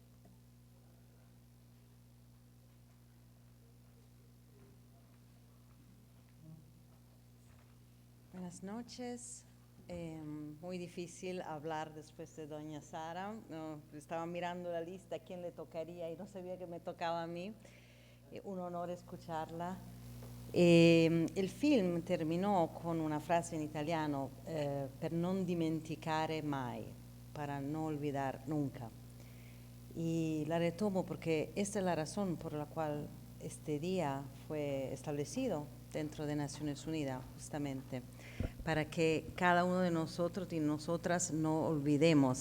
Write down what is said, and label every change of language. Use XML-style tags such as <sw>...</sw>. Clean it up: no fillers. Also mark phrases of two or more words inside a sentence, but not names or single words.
<es>Buenas noches. Muy difícil hablar después de doña Sara. Estaba mirando la lista a quién le tocaría y no sabía que me tocaba a mí. Un honor escucharla.</es> <it>Il film terminò con una frase in italiano, per non dimenticare mai,</it> <es>para no olvidar nunca. Y la retomo porque esta es la razón por la cual este día fue establecido dentro de Naciones Unidas, justamente, para que cada uno de nosotros y nosotras no olvidemos.</es>